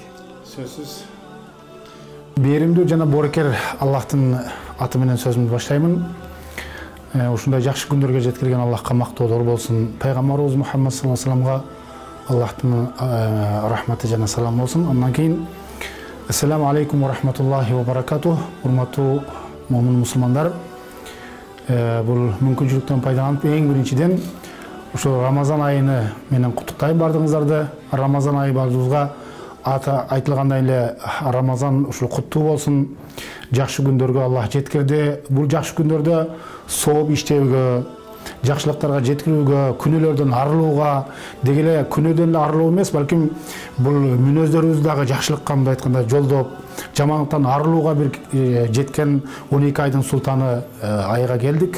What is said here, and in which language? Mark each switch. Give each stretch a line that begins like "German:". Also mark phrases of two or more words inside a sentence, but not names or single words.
Kyrgyz: Сөзсүз. Беримдүү жана боорукер Аллахтын аты менен сөзүмдү баштаймын. Ушундай жакшы күндөргө жеткирген Аллахка мактоолор болсун. Пайгамбарыбыз Мухаммад
Arabic: صلى الله عليه وسلم
Kyrgyz: Аллахтын рахматы жана салам болсун. Андан кийин
Arabic: السلام عليكم ورحمة الله وبركاته.
Kyrgyz: Урматтуу момун мусулмандар. Бул мүмкүнчүлүктөн пайдаланып эң биринчиден ушул Рамазан айыны менен куттуктайм бардыгыңыздарды. Рамазан айы бардыгыбызга айтылгандай эле Рамазан ушул куттуу болсун. Жакшы күндөргө Аллах жеткирди. Бул жакшы күндөрдө сооп иштөөгө, жакшылыктарга жеткирүүгө, күнөөлөрдөн арылууга, деги эле күнөөдөн эле арылуу эмес, балким бул мүнөздөрүбүздү дагы жакшылыкка мындай айтканда жолдоп, жамандыктан арылууга бир жеткен 12 айдын султаны айга келдик.